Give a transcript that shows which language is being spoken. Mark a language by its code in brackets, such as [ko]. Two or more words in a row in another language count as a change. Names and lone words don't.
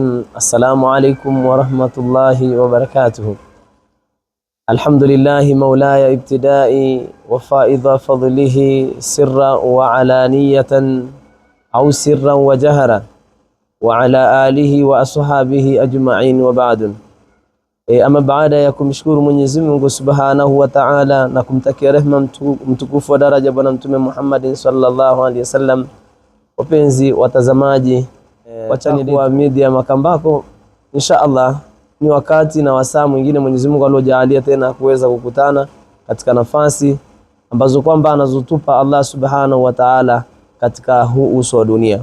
[ar] السلام عليكم ورحمة الله وبركاته. الحمد لله مولاي ابتدائي وفائض فضله سرا وعلانية أو سرا وجهرا وعلى آله وأصحابه أجمعين وبعد. [sw] Ama baada ya kumshukuru Mwenyezi Mungu [ar] سبحانه وتعالى [sw] na kumtakia rehema mtukufu wa daraja Bwana Mtume Muhammad [ar] صلى الله عليه وسلم, [sw] wapenzi watazamaji wa channel ya Media Makambako, [ar] إن شاء الله [sw] ni wakati na wasaa mwingine Mwenyezi Mungu aliojalia tena kuweza kukutana katika nafasi ambazo kwamba anazotupa Allah [ar] سبحانه وتعالى [sw] katika huu uso wa dunia.